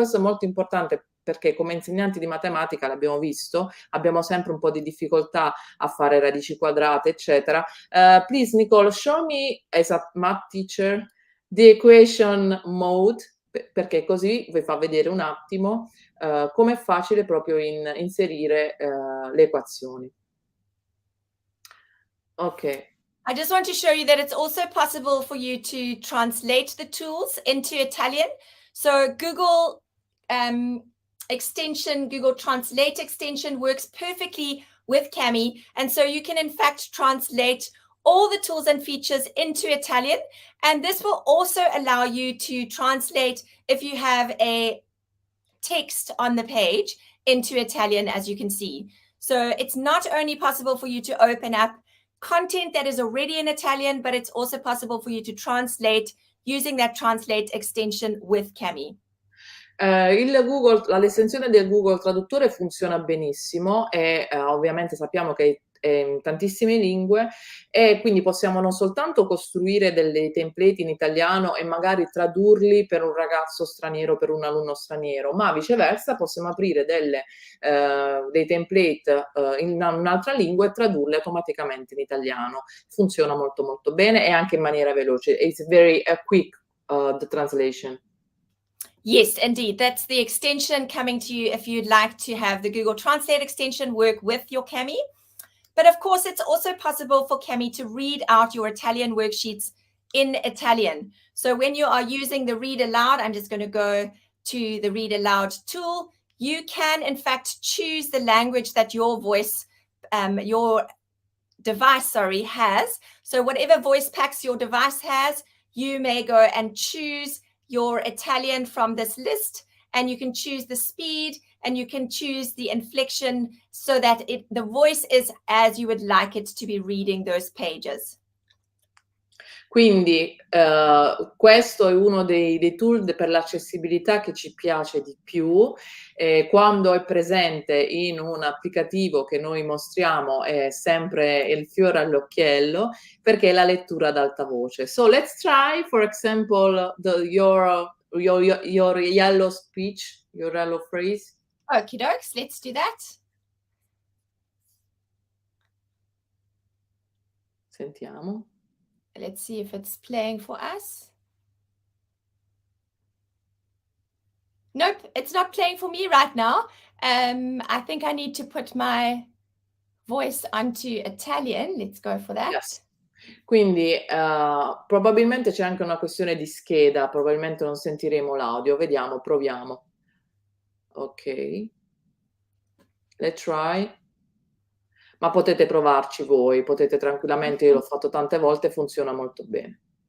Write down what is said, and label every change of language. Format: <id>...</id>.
<it>Questo è molto importante perché come insegnanti di matematica l'abbiamo visto, abbiamo sempre un po' di difficoltà a fare radici quadrate, eccetera.</it> <en>Please, Nicole, show me as a math teacher the equation mode,</en> <it>perché così vi fa vedere un attimo come è facile proprio inserire le equazioni.</it> <en>Ok. I just want to show you that it's also possible for you to translate the tools into Italian. So Google extension, Google Translate extension works perfectly with Cami. And so you can in fact translate all the tools and features into Italian. And this will also allow you to translate if you have a text on the page into Italian, as you can see. So it's not only possible for you to open up content that is already in Italian, but it's also possible for you to translate using that translate extension with Cami.</en> <it>L'estensione del Google Traduttore funziona benissimo e ovviamente sappiamo che è in tantissime lingue e quindi possiamo non soltanto costruire dei template in italiano e magari tradurli per un ragazzo straniero, per un alunno straniero, ma viceversa possiamo aprire dei template in un'altra lingua e tradurli automaticamente in italiano. Funziona molto molto bene e anche in maniera veloce.</it> <en>It's very quick, the translation. Yes, indeed. That's the extension coming to you if you'd like to have the Google Translate extension work with your Cami. But of course, it's also possible for Cami to read out your Italian worksheets in Italian. So when you are using the read aloud, I'm just going to go to the read aloud tool. You can, in fact, choose the language that your device has. So whatever voice packs your device has, you may go and choose your Italian from this list, and you can choose the speed and you can choose the inflection so that the voice is as you would like it to be reading those pages.</en> <it>Quindi questo è uno dei tool per l'accessibilità che ci piace di più. Quando è presente in un applicativo che noi mostriamo è sempre il fiore all'occhiello perché è la lettura ad alta voce.</it> <en>So let's try, for example, your yellow speech, your yellow phrase. Okie dokes, let's do that.</en> <it>Sentiamo.</it> <en>Let's see if it's playing for us. Nope, it's not playing for me right now. I think I need to put my voice onto Italian. Let's go for that. Yes.</en> <it>Quindi probabilmente c'è anche una questione di scheda, probabilmente non sentiremo l'audio. Vediamo, proviamo. Ok.</it> <en>Let's try.</en> <it>Ma potete provarci voi, potete tranquillamente, io l'ho fatto tante volte, funziona molto bene.</it>